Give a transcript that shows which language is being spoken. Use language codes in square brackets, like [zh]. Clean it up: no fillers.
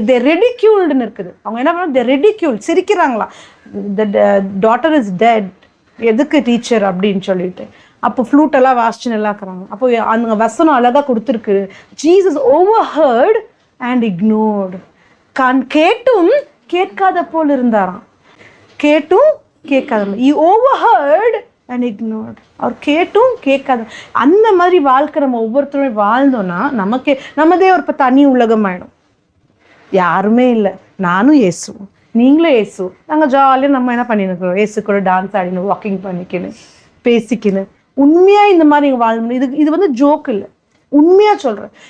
[ta] ரெடிக்யூல்டுன்னு இருக்குது. அவங்க என்ன பண்ணாங்க, ridicule, சிரிக்கிறாங்களா, [en] the daughter is dead, [ta] எதுக்கு டீச்சர் அப்படின்னு சொல்லிட்டு. அப்போ ஃப்ளூட்டெல்லாம் வாசிச்சு நல்லா இருக்கிறாங்க. அப்போ அந்த வசனம் அழகாக கொடுத்துருக்கு, [en] Jesus overheard and ignored. [ta] கேட்டும் கேட்காத போல் இருந்தாராம். கேட்டும் கேட்காத. [en] He overheard and ignored. [ta] அவர் கேட்டும் கேட்காத. அந்த மாதிரி வாழ்க்கை நம்ம ஒவ்வொருத்தரும் வாழ்ந்தோம்னா நம்மதே ஒரு தனி உலகம் ஆயிடும். யாருமே இல்லை, நானும் இயேசு, நீங்களும் இயேசு, நாங்கள் ஜாலியாக நம்ம என்ன பண்ணிருக்கிறோம், இயேசு கூட டான்ஸ் ஆடினு, வாக்கிங் பண்ணிக்கணும், பேசிக்கணும். உண்மையாக இந்த மாதிரி நீங்கள் வாழணும். இது வந்து ஜோக் இல்லை, உண்மையாக சொல்கிறேன்.